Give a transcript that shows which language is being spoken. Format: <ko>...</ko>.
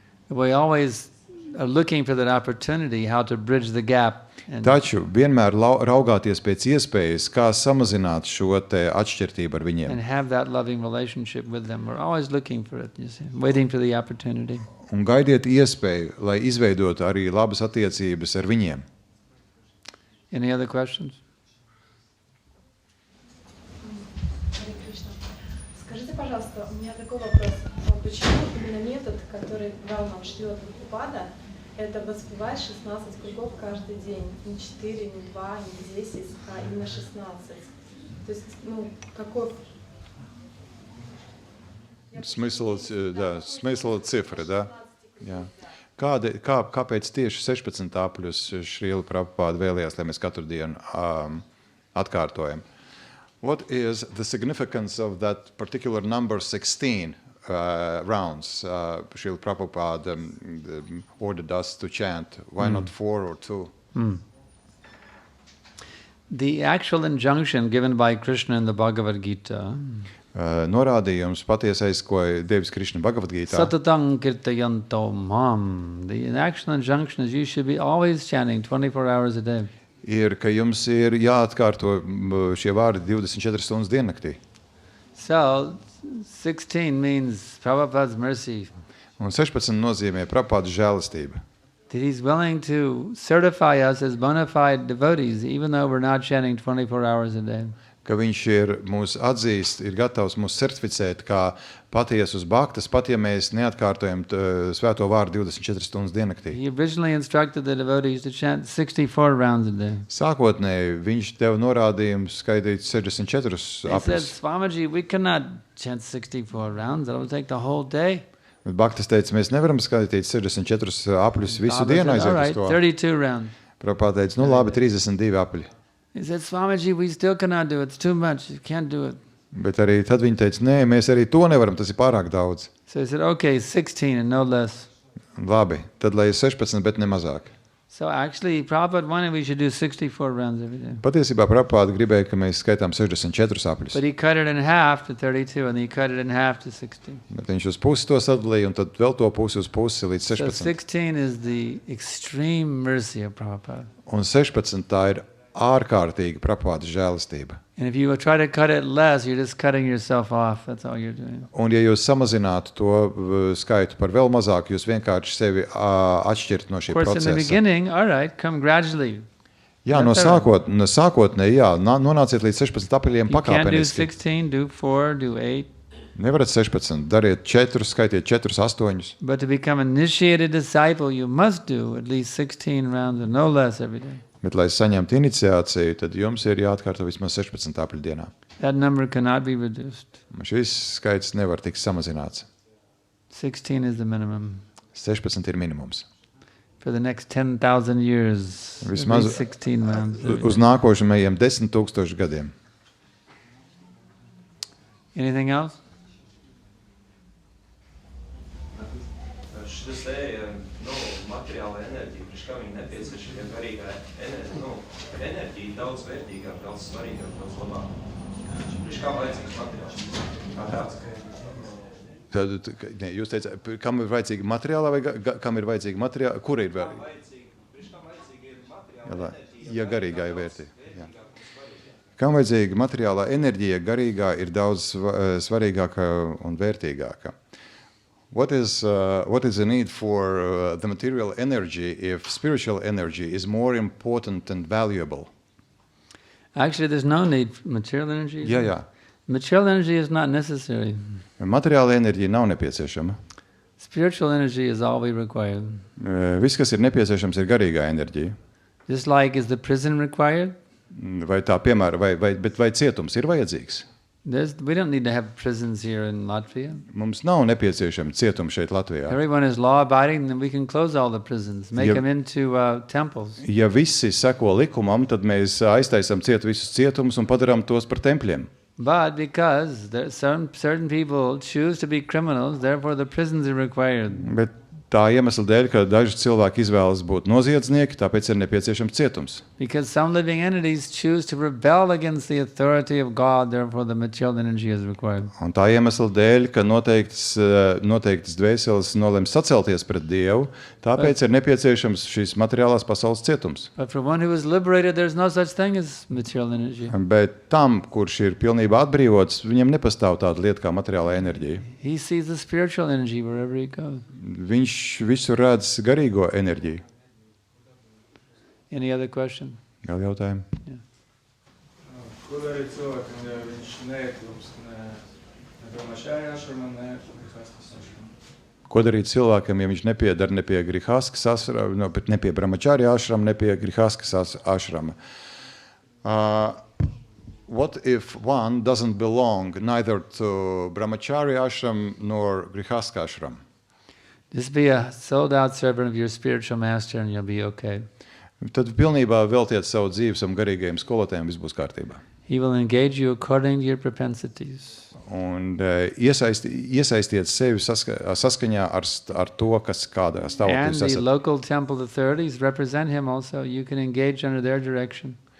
<en>We always are looking for that opportunity, how to bridge the gap.</en> <lv>Taču vienmēr raugāties pēc iespējas, kā samazināt šo te atšķirtību ar viņiem.</lv> <en>And have that loving relationship with them. We're always looking for it, you see, waiting for the opportunity.</en> <lv>Un gaidiet iespēju, lai izveidotu arī labas attiecības ar viņiem.</lv> <en>Any other questions?</en> <ru>Скажите, пожалуйста, у меня такой вопрос. Почему именно метод, который дал нам 4-го упада, это воспевать 16 кругов каждый день? Не 4, не 2, не 10, а именно 16. То есть, какой... Смысл cifra, да?</ru> <lv>Jā. Kāpēc tieši 16 plus Šrīla Prabhupāda vēlējās, lai mēs katru dienu atkārtojam?</lv> <en>What is the significance of that particular number 16 rounds Šrīla Prabhupāda ordered us to chant? Why not 4 or 2? The actual injunction given by Krishna in the Bhagavad Gita,</en> <lv>norādījums patiesais, ko devis Krishna Bhagavad Gītā.</lv> <sa>Satatang kirtayanto mam.</sa> <en>The actual injunction is you should be always chanting 24 hours a day.</en> <lv>Ir, ka jums ir jāatkārto šie vārdi 24 stundas diennaktī.</lv> <en>So, 16 means Prabhupada's mercy.</en> <lv>Un 16 nozīmē Prabhupādas žēlastība.</lv> <en>That he's willing to certify us as bona fide devotees, even though we're not chanting 24 hours a day.</en> <lv>Ka viņš ir mūs atzīst, ir gatavs mūs certificēt kā patiesus bhaktas, pat ja mēs neatkārtojam svēto vārdu 24 stundas diennaktī.</lv> <en>He originally instructed the devotees to chant 64 rounds a day.</en> <lv>Sākotnēji viņš deva norādījumu skaitīt 64 apļus.</lv> <en>He said, Swamiji, we cannot chant 64 rounds. That will take the whole day.</en> <lv>Bet bhaktas teica, mēs nevaram skaitīt 64 apļus visu dienu aiziet uz to.</lv> <en>32 rounds.</en> <lv>Prabhupāda teica, labi, 32 apļi.</lv> <en>He said, Swamiji, we still cannot do it. It's too much. You can't do it.</en> <lv>Bet arī tad viņi teica, nē, mēs arī to nevaram, tas ir pārāk daudz.</lv> <en>So he said, okay, 16 and no less.</en> <lv>Labi, tad lai ir 16, bet ne mazāk.</lv> <en>So actually, Prabhupada wanted we should do 64 rounds every day.</en> <lv>Patiesībā Prabhupada gribēja, ka mēs skaitām 64 apļus.</lv> <en>But he cut it in half to 32 and he cut it in half to 16.</en> <lv>Bet viņš uz pusi to sadalīja un tad vēl to pusi uz pusi līdz 16.</lv> <en>So 16 is the extreme mercy of Prabhupada.</en> <lv>Un 16 tā ir ārkārtīga Prabhupada žēlastība.</lv> <en>And if you try to cut it less, you're just cutting yourself off. That's all you're doing.</en> <lv>Un ja jūs samazinātu to skaitu par vēl mazāk, jūs vienkārši sevi atšķirt no šī procesa.</lv> <en>Of course, in the beginning, all right, come gradually.</en> <lv>Jā, no sākotnēji, jā, nonāciet līdz 16 apļiem pakāpeniski.</lv> <en>You can't do 16, do 4, do 8.</en> <lv>Nevarat 16, dariet 4, skaitiet 4, 8.</lv> <en>But to become an initiated disciple, you must do at least 16 rounds or no less every day.</en> <lv>Bet, lai saņemtu iniciāciju, tad jums ir jāatkārto vismaz 16 apļu dienā.</lv> <en>That number cannot be reduced.</en> <lv>Šis skaits nevar tikt samazināts.</lv> <en>16 is the minimum.</en> <lv>16 ir minimums.</lv> <en>For the next 10,000 years,</en> <lv>vismaz</lv> <en>16 rounds.</en> <lv>Uz nākošajiem 10,000 gadiem.</lv> <en>Anything else?</en> <lv>Šis materiāla enerģija, priekš kā viņa nepieciešama, ja garīgā enerģija daudz vērtīgāk, daudz svarīgāk, daudz labāk. Priekš kā vajadzīgs materiāls? Kā tāds? Tad, ne, jūs teicāt, kam ir vajadzīga materiālā vai kam ir vajadzīga materiāla? Kur ir vērtīga? Priekš kā vajadzīga ir materiāla enerģija? Ja garīgā ir vērtīga. Kam vajadzīga materiālā enerģija, garīgā ir daudz svarīgāka un vērtīgāka?</lv> <en>What is the need for the material energy if spiritual energy is more important and valuable? Actually, there's no need for material energy.</en> <lv>Jā.</lv> <en>Material energy is not necessary.</en> <lv>Materiāla enerģija nav nepieciešama.</lv> <en>Spiritual energy is all we require.</en> <lv>Viss, kas ir nepieciešams, ir garīgā enerģija.</lv> <en>Just like is the prison required?</en> <lv>Vai tā, piemēram, vai cietums ir vajadzīgs?</lv> <en>We don't need to have prisons here in Latvia.</en> <lv>Mums nav nepieciešami cietumi šeit Latvijā.</lv> <en>Everyone is law-abiding, then we can close all the prisons, make them into temples.</en> <lv>Ja visi seko likumam, tad mēs aiztaisam visus cietumus un padarām tos par tempļiem.</lv> <en>But because certain people choose to be criminals, therefore the prisons are required.</en> <lv>Bet tā iemesla dēļ, ka daži cilvēki izvēlas būt noziedznieki, tāpēc ir nepieciešams cietums.</lv> <en>Because some living entities choose to rebel against the authority of God, therefore the material energy is required.</en> <lv>Un tā iemesla dēļ, ka noteiktas dvēseles nolem sacelties pret Dievu, tāpēc ir nepieciešams šīs materiālās pasaules cietums.</lv> <en>But for one who is liberated, there's no such thing as material energy.</en> <lv>Bet tam, kurš ir pilnībā atbrīvots, viņam nepastāv tāda lieta kā materiālā enerģija.</lv> <en>He sees the spiritual energy wherever he goes.</en> <lv>Viņš visur redz garīgo enerģiju.</lv> <en>Any other question?</en> <lv>Vēl jautājumi?</lv> <en>Yeah.</en> <lv>Ko darīt cilvēkam, ja viņš neietilpst ne Brahmacharya ašramā, ne Grihastas ašramā? Ko darīt cilvēkam, ja viņš nepiedar ne pie Grihastas ašrama, ne pie Brahmacharya ašrama, ne pie Grihastas ašrama?</lv> <en>What if one doesn't belong neither to Brahmacharya ashram nor Grihastha ashram? Just be a sold-out servant of your spiritual master and you'll be okay.</en> <lv>Tad pilnībā veltiet savu dzīvi savam garīgajam skolotājam, viss būs kārtībā.</lv> <en>He will engage you according to your propensities.</en> <lv>Un iesaistiet sevi saskaņā ar to, kas kādā stāvoklī jūs esat.</lv> <en>And the local temple authorities represent him also. You can engage under their direction.</en>